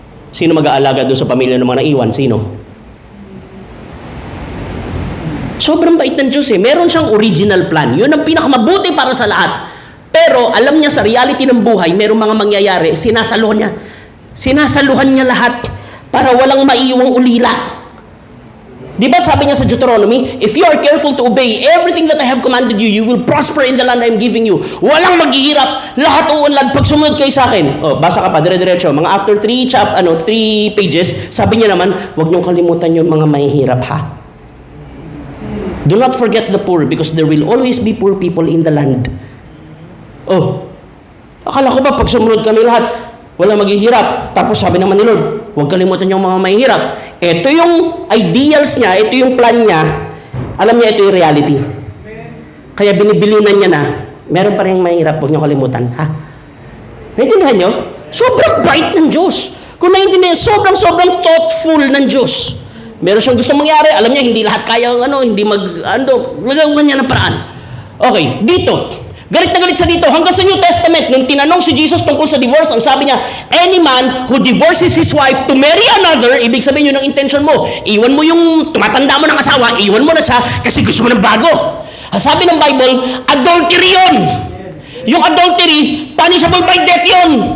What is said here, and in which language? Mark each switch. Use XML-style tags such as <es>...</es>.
<tl>Sino mag-aalaga doon sa pamilya ng mga naiwan? Sino? Sobrang bait ng Diyos eh. Meron siyang original plan. Yun ang pinakamabuti para sa lahat. Pero alam niya sa reality ng buhay, merong mga mangyayari, sinasaluhan niya. Sinasaluhan niya lahat para walang maiiwang ulila. Di ba sabi niya sa Deuteronomy,</tl> <en>if you are careful to obey everything that I have commanded you, you will prosper in the land I am giving you.</en> <tl>Walang maghihirap, lahat uunlad pag sumunod kayo sa akin. Oh, basa ka pa, dire-diretso. Mga after 3 pages, sabi niya naman, huwag niyong kalimutan yung mga mahihirap ha.</tl> <en>Do not forget the poor because there will always be poor people in the land.</en> <tl>Oh, akala ko ba pag sumunod kami lahat, walang maghihirap. Tapos sabi naman ni Lord, huwag kalimutan yung mga mahihirap. Ito yung ideals niya, ito yung plan niya. Alam niya, ito yung reality. Kaya binibilinan niya na, meron pa rin mahirap, huwag niyo kalimutan. Ha? Naintindihan niyo? Sobrang bright ng Diyos. Kung naintindihan, sobrang thoughtful ng Diyos. Meron siyang gusto mangyari, alam niya, hindi lahat kaya, hindi lagawan niya ng paraan. Okay, dito. Galit na galit siya dito. Hanggang sa New Testament, nung tinanong si Jesus tungkol sa divorce, ang sabi niya,</tl> <en>any man who divorces his wife to marry another,</en> <tl>ibig sabihin yun ang intention mo. Iwan mo yung tumatanda mo ng asawa, iwan mo na siya kasi gusto mo ng bago. Sabi ng Bible, adultery yun. Yung adultery, punishable by death yun.</tl>